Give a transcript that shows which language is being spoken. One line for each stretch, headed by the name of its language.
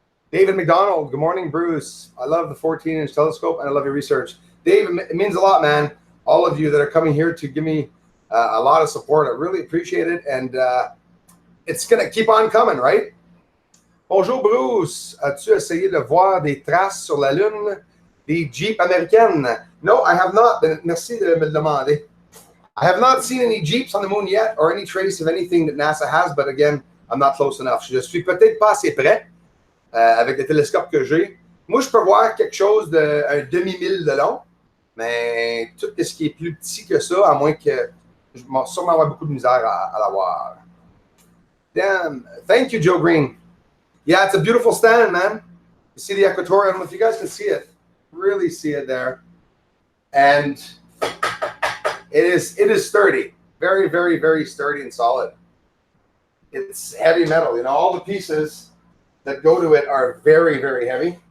English: David McDonald, good morning, Bruce. I love the 14-inch telescope and I love your research. Dave, it means a lot, man. All of you that are coming here to give me a lot of support. I really appreciate it. And it's going to keep on coming, right?
French: Bonjour, Bruce. As-tu essayé de voir des traces sur la Lune des Jeeps américaines?
English: No, I have not. Merci de me le demander. I have not seen any Jeeps on the moon yet or any trace of anything that NASA has, but again, I'm not close enough.
French: Je suis peut-être pas assez près avec le télescope que j'ai. Moi, je peux voir quelque chose d'un demi-mille de long, mais tout ce qui est plus petit que ça, à moins que je vais sûrement avoir beaucoup de misère à l'avoir.
English: Damn. Thank you, Joe Green. Yeah, it's a beautiful stand, man. You see the equatorial? I don't know if you guys can see it. Really see it there. And it is sturdy. Very, very, very sturdy and solid. It's heavy metal. You know, all the pieces that go to it are very, very heavy.